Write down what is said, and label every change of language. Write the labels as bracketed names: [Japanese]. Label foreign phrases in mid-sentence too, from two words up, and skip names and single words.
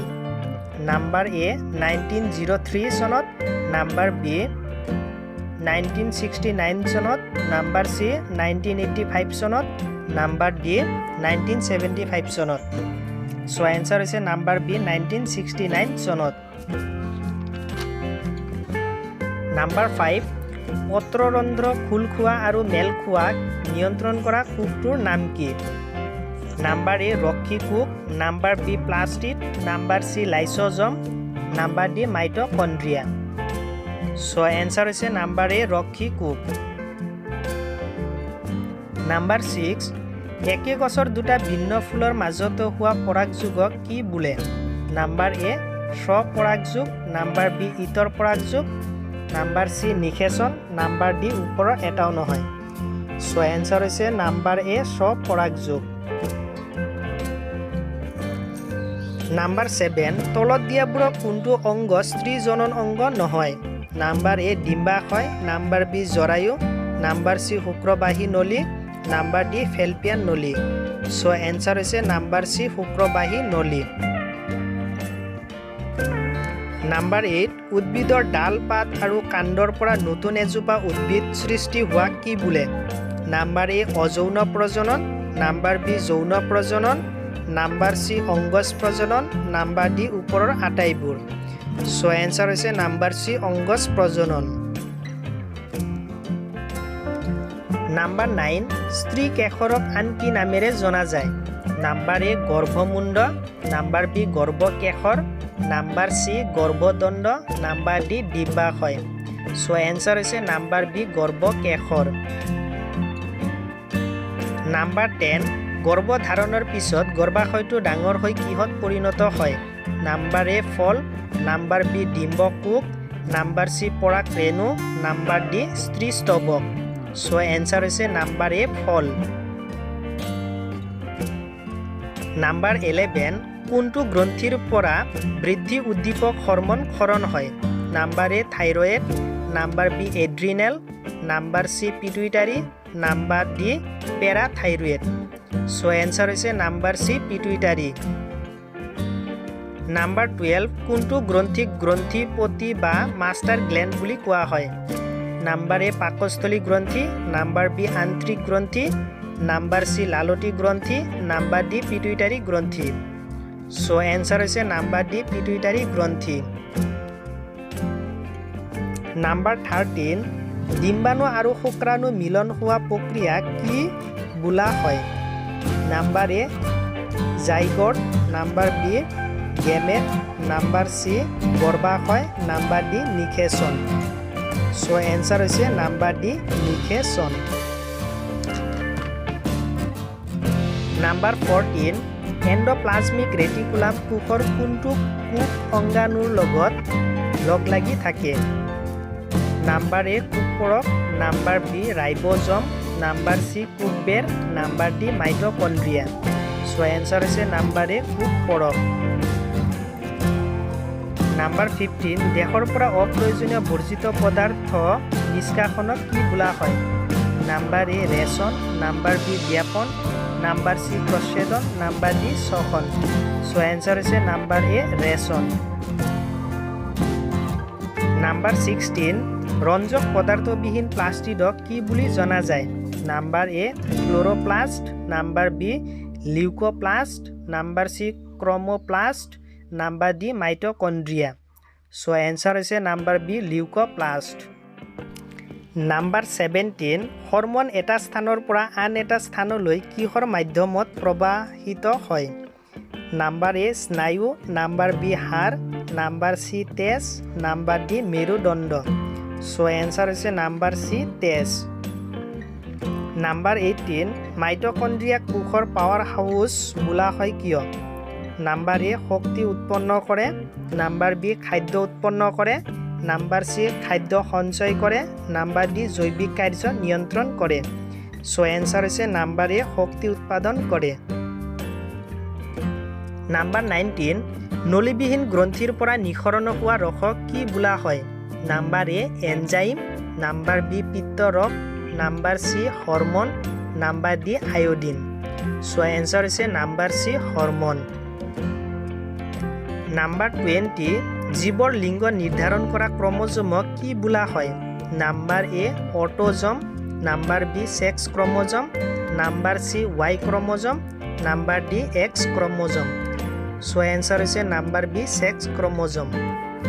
[English] number A [Assamese] 1903 চনত, [English] number B [Assamese] 1969 চনত, [English] number C [Assamese] 1985 চনত, [English] number D [Assamese] 1975 চনত। [English] so answer [Assamese] হৈছে [English] number B [Assamese] 1969 চনত। নাম্বার 5, পত্ৰৰন্ধ্ৰ খোল খোৱা আৰু মেল খোৱা নিয়ন্ত্ৰণ কৰা কোষটোৰ নাম কি? [English] number A [Assamese] ৰক্ষী কোষ, [English] number B [Assamese] প্লাস্টিড, [English] number C [Assamese] লাইসোজম, [English] number D [Assamese] মাইটোকন্ড্ৰিয়া। [English] so answer [Assamese] হৈছে [English] number A [Assamese] ৰক্ষী কোষ। নাম্বার 6, একে গছৰ দুটা ভিন্ন ফুলৰ মাজত হোৱা পৰাগযোগক কি বোলে? [English] number A [Assamese] স্বপৰাগযোগ, [English] number B [Assamese] ইতৰ পৰাগযোগ, [English] number C [Assamese] নিষেচন, [English] number D [Assamese] ওপৰৰ এটাও নহয়। [English] so answer [Assamese] হৈছে [English] number A [Assamese] স্বপৰাগযোগ। নাম্বার 7, তলত দিয়াবোৰৰ কোনটো অংগ স্ত্ৰী জনন অংগ নহয়? [English] number A [Assamese] ডিম্বাশয়, [English] number B [Assamese] জৰায়ু, [English] number C [Assamese] শুক্ৰবাহী নলী, [English] number D [Assamese] ফেলপিয়ান নলী। [English] so answer [Assamese] হৈছে [English] number C [Assamese] শুক্ৰবাহী নলী। নাম্বার 8, উদ্ভিদৰ ডাল পাত আৰু কাণ্ডৰ পৰা নতুন এজোপা উদ্ভিদ সৃষ্টি হোৱা কি বোলে? [English] number A [Assamese] অযৌন প্ৰজনন, [English] number B [Assamese] যৌন প্ৰজনন, [English] number C [Assamese] অংগজ প্ৰজনন, [English] number D [Assamese] ওপৰৰ আটাইবোৰ। [English] so answer [Assamese] হৈছে [English] number C [Assamese] অংগজ প্ৰজনন। নাম্বার 9, স্ত্ৰী কেশৰক আন কি নামেৰে জনা যায়? [English] number A [Assamese] গৰ্ভমুণ্ড, [English] number B [Assamese] গৰ্ভকেশৰ, [English] number C [Assamese] গৰ্ভদণ্ড, [English] number D [Assamese] ডিম্বাশয়। [English] so answer [Assamese] হৈছে [English] number B [Assamese] গৰ্ভকেশৰ। নাম্বার 10, গৰ্ভধাৰণৰ পিছত গৰ্ভাশয়টো ডাঙৰ হৈ কিহত পৰিণত হয়? [English] number A [Assamese] ফল, [English] number B [Assamese] ডিম্বকোষ, [English] number C [Assamese] পৰাগৰেণু, [English] number D [Assamese] স্ত্ৰীস্তৱক। [English] so answer [Assamese] হৈছে [English] number A [Assamese] ফল। নাম্বার 11, কোনটো গ্ৰন্থিৰ পৰা বৃদ্ধি উদ্দীপক হৰমন ক্ষৰণ হয়? [English] number A [Assamese] থাইৰয়েড, [English] number B [Assamese] এড্ৰিনেল, [English] number C [Assamese] পিটুইটাৰী, [English] number D [Assamese] পেৰাথাইৰয়েড। [English] so answer [Assamese] হৈছে [English] number C [Assamese] পিটুইটাৰী। নাম্বার 12, কোনটো গ্ৰন্থিক গ্ৰন্থিপতি বা [English] master gland [Assamese] বুলি কোৱা হয়? [English] number A [Assamese] পাকস্থলী গ্ৰন্থি, [English] number B [Assamese] আন্ত্ৰিক গ্ৰন্থি, [English] number C [Assamese] লালতি গ্ৰন্থি, [English] number D [Assamese] পিটুইটাৰী গ্ৰন্থি। [English] so answer [Assamese] হৈছে [English] number D [Assamese] পিটুইটাৰী গ্ৰন্থি। নাম্বার 13, ডিম্বাণু আৰু শুক্ৰাণু মিলন হোৱা প্ৰক্ৰিয়া কি বোলা হয়? [English] number A [Assamese] জাইগোট, [English] number B [Assamese] গেমেট, [English] number C [Assamese] গৰ্ভাশয়, [English] number D [Assamese] নিষেচন। [English] so answer [Assamese] হৈছে [English] number D [Assamese] নিষেচন। নাম্বার 14, [English] endoplasmic reticulum [Assamese] কোষৰ কোনটো কোষ অংগাণুৰ লগত লগ লাগি থাকে? [English] number A [Assamese] কোষপৰক, [English] number B [Assamese] ৰাইবোজম, [English] number C [Assamese] কোষবেৰ, [English] number D [Assamese] মাইটোকন্ড্ৰিয়া। [English] so answer [Assamese] হৈছে [English] number A [Assamese] কোষপৰক। নাম্বার 15, দেহৰ পৰা অপ্ৰয়োজনীয় বৰ্জিত পদাৰ্থ নিষ্কাশনক কি বোলা হয়? [English] number A [Assamese] ৰেচন, [English] number B [Assamese] ব্যাপন, [English] number C [Assamese] প্রচ্ছেদন, [English] number D [Assamese] শোষণ। [English] so answer [Assamese] হৈছে [English] number A [Assamese] রেশন। নাম্বার 16 রঞ্জক পদার্থবিহীন প্লাস্টিডক কি বুলি জনা যায়? [English] number A [Assamese] ক্লোরোপ্লাস্ট, [English] number B [Assamese] লিউকোপ্লাস্ট, [English] number C [Assamese] ক্রোমোপ্লাস্ট, [English] number D [Assamese] মাইটোকন্ড্রিয়া। [English] so answer [Assamese] হৈছে [English] number B [Assamese] লিউকোপ্লাস্ট। নাম্বার 17 হরমোন এটা স্থানৰ পৰা আন এটা স্থানলৈ কিহৰ মাধ্যমত প্ৰবাহিত হয়? [English] number A [Assamese] স্নায়ু, [English] number B [Assamese] হাড়, [English] number C [Assamese] তেজ, [English] number D [Assamese] মেরুদণ্ড। [English] so answer [Assamese] হৈছে [English] number C [Assamese] তেজ। নাম্বার 18 মাইটোকন্ড্রিয়াক কোষৰ [English] power house [Assamese] বোলা হয় কিয়? [English] number A [Assamese] শক্তি উৎপন্ন কৰে, [English] number B [Assamese] খাদ্য উৎপন্ন কৰে, [English] number C [Assamese] খাদ্য সঞ্চয় কৰে, [English] number D [Assamese] জৈৱিক কাৰ্য নিয়ন্ত্ৰণ কৰে। [English] so answer [Assamese] হৈছে [English] number A [Assamese] শক্তি উৎপাদন কৰে। নাম্বার 19 নলীবিহীন গ্ৰন্থিৰ পৰা নিঃসৰণ হোৱা ৰসক কি বোলা হয়? [English] number A [Assamese] এনজাইম, [English] number B [Assamese] পিত্তৰস, [English] number C [Assamese] হরমোন, [English] number D [Assamese] আয়োডিন। [English] so answer [Assamese] হৈছে [English] number C [Assamese] হরমোন। নাম্বার 20 জীৱৰ লিংগ নিৰ্ধাৰণ কৰা ক্ৰমোজমক কি বোলা হয়? [English] number A [Assamese] অটোজম, [English] number B sex chromosome, number C Y chromosome, number D X chromosome. so answer [Assamese] হৈছে [English] number B sex chromosome.